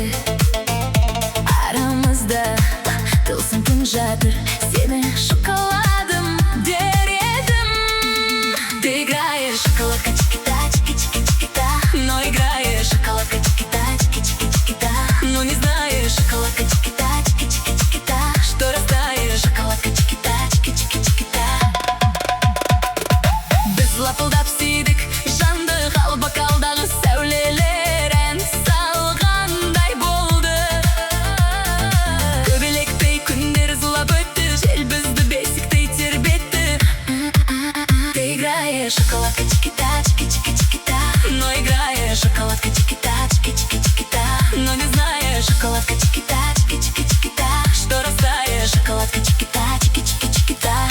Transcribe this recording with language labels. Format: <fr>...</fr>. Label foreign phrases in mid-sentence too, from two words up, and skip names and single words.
<kk>Арамызда тылсым күн жатыр, сені шоколадым дер едім.</kk> <ru>Ты играешь шоколадка чики-та, чики-чики-чики-та, но играешь шоколадка чики-та, чики-чики-чики-та, но не знаешь шоколадка чики-та, чики-чики-чики-та, что растаешь шоколадка чики-та, чики-чики-чики-та.</ru> <kk>Біз лапылдап сүйдік, жанды қалбақалдағы сәулелер ән салғандай болды. Көбелектей күндер зулап өтті, жел бізді бесіктей тербетті.</kk> <ru>Ты играешь шоколадка чики-та, чики-чики-чики-та, но играешь шоколадка чики-та, чики-чики-чики-та, но не знаешь шоколадка чики-та, чики-чики-чики-та, что растаешь шоколадка чики-та, чики-чики-чики-та.</ru>